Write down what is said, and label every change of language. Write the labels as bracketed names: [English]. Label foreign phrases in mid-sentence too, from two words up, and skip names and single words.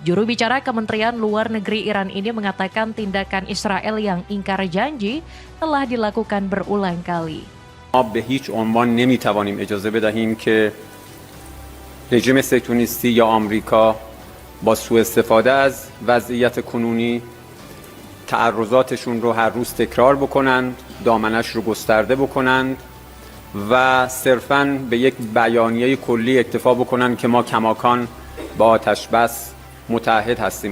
[Indonesian] Juru bicara Kementerian Luar Negeri Iran ini mengatakan tindakan Israel yang ingkar janji telah dilakukan berulang kali. [Persian] ما به هیچ عنوان نمیتوانیم اجازه بدهیم که رژیم صهیونیستی یا آمریکا با سوء استفاده از وضعیت کنونی تعرضاتشون رو هر روز تکرار بکنند، دامنش رو گسترده بکنند و صرفاً به یک بیانیه کلی اکتفا بکنند که ما کماکان با آتش بس متحد هستیم.